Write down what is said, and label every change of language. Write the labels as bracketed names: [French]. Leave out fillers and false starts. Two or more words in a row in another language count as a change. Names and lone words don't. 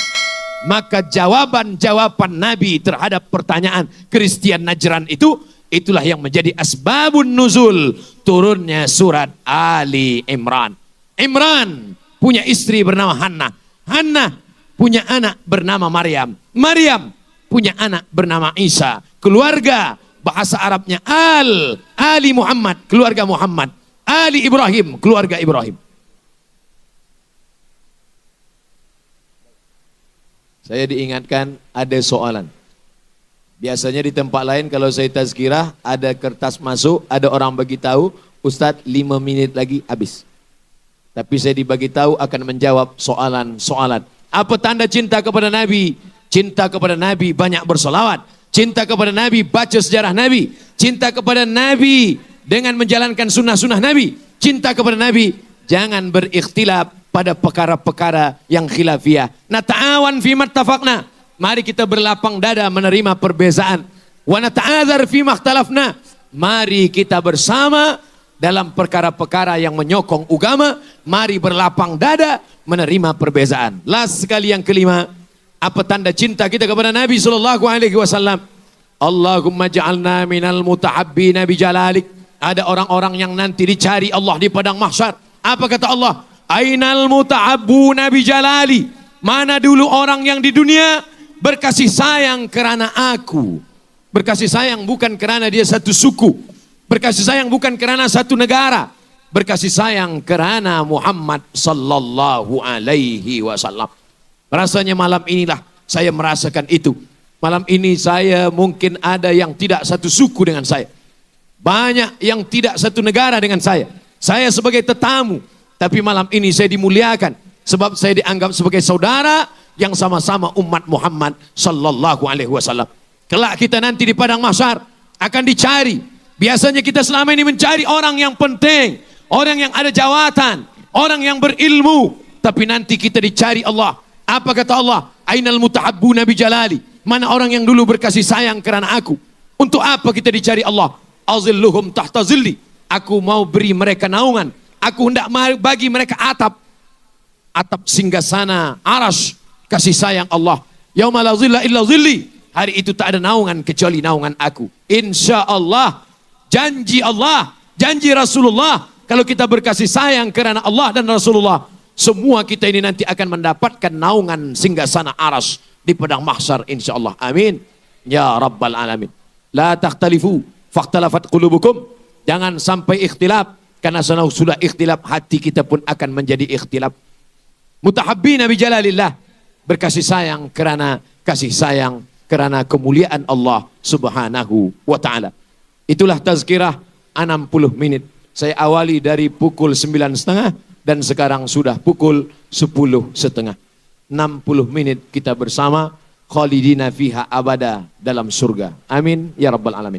[Malay] Maka jawaban-jawaban Nabi terhadap pertanyaan Kristian Najran itu, itulah yang menjadi [Arabic] أسباب النزول [Malay] turunnya surat Ali Imran. Imran punya istri bernama Hannah. Hannah punya anak bernama Maryam. Maryam punya anak bernama Isa. Keluarga bahasa Arabnya Ali Muhammad, keluarga Muhammad. Ali Ibrahim, keluarga Ibrahim. Saya diingatkan ada soalan. Biasanya di tempat lain kalau saya tazkirah, ada kertas masuk, ada orang bagi tahu, Ustadz 5 minit lagi habis. Tapi saya dibagi tahu akan menjawab soalan-soalan. Apa tanda cinta kepada Nabi? Cinta kepada Nabi banyak bersolawat. Cinta kepada Nabi baca sejarah Nabi. Cinta kepada Nabi dengan menjalankan sunnah-sunnah Nabi. Cinta kepada Nabi jangan berikhtilaf pada perkara-perkara yang khilafiyah. [Arabic] نتعاون فيما اتفقنا. [Malay] Mari kita berlapang dada menerima perbezaan. [Arabic] ونتعاذر فيما اختلفنا. [Malay] Mari kita bersama dalam perkara-perkara yang menyokong agama. Mari berlapang dada menerima perbezaan. Last sekali yang kelima, apa tanda cinta kita kepada Nabi SAW? [Arabic] اللهم اجعلنا من المتحابين بجلالك. [Malay] Ada orang-orang yang nanti dicari Allah di padang mahsyar. Apa kata Allah? [Arabic] أين المتحابون بجلالي. [Malay] Mana dulu orang yang di dunia berkasih sayang kerana aku. Berkasih sayang bukan kerana dia satu suku. Berkasih sayang bukan kerana satu negara. Berkasih sayang kerana Muhammad [Arabic] صلى الله عليه وسلم. [Malay] Rasanya malam inilah saya merasakan itu. Malam ini saya mungkin ada yang tidak satu suku dengan saya. Banyak yang tidak satu negara dengan saya. Saya sebagai tetamu. Tapi malam ini saya dimuliakan. Sebab saya dianggap sebagai saudara yang sama-sama umat Muhammad [Arabic] صلى الله عليه وسلم. [Malay] Kelak kita nanti di padang mahsyar akan dicari. Biasanya kita selama ini mencari orang yang penting, orang yang ada jawatan, orang yang berilmu. Tapi nanti kita dicari Allah. Apa kata Allah? [Arabic] أين المتحابون بجلالي. [Malay] Mana orang yang dulu berkasih sayang kerana aku? Untuk apa kita dicari Allah? [Arabic] أظلهم تحت ظلي. [Malay] Aku mau beri mereka naungan. Aku hendak bagi mereka atap singgasana arash kasih sayang Allah. [Arabic] يوم لا ظل إلا ظلي. [Malay] Hari itu tak ada naungan kecuali naungan aku. [Arabic] إن شاء الله, [Malay] janji Allah, janji Rasulullah. Kalau kita berkasih sayang kerana Allah dan Rasulullah, semua kita ini nanti akan mendapatkan naungan singgasana arash di padang mahsyar [Arabic] إن شاء الله. آمين يا رب العالمين. لا تختلفوا فتختلف قلوبكم. [Malay] Jangan sampai ikhtilaf, karena sudah ikhtilaf hati kita pun akan menjadi ikhtilaf. [Arabic] متحابين بجلال الله, [Malay] berkasih sayang kerana kasih sayang kerana kemuliaan Allah [Arabic] سبحانه وتعالى. [Malay] Itulah tazkirah 60 menit. Saya awali dari pukul 9.30 dan sekarang sudah pukul 10.30. 60 menit kita bersama, [Arabic] خالدين فيها أبدا, [Malay] dalam surga. [Arabic] آمين يا رب العالمين.